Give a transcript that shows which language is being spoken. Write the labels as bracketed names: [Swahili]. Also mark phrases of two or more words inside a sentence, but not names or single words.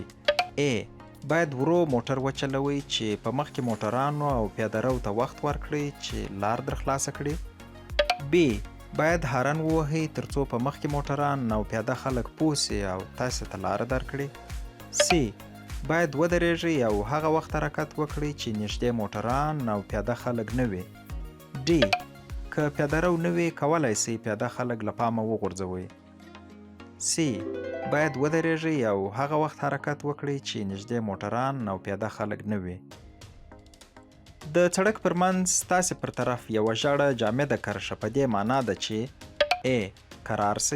[Pashto] A باید ورو موټر وچلوئ چې په مخکې موټرانو او پیاده رو ته وخت ورکړئ چې لار در خلاصه کړي. B باید هارن ووهئ ترڅو په مخکې موټران او پیاده خلک پوه سي او تاسې ته لاره درکړي. C باید ودرېږئ او هغه وخت حرکت وکړئ چې نږدې موټران او پیاده خلک نه وي. D که پیاده رو نه وي کولی سئ پیاده خلک له پامه وغورځوئ. C باید ودرېږئ او هغه وخت حرکت وکړئ چې نږدې موټران او پیاده خلک نه وي. د سړک پر منځ ستاسې پر طرف یوه ژړه جامده کرښه په دې معنا ده چې A قرار سئ.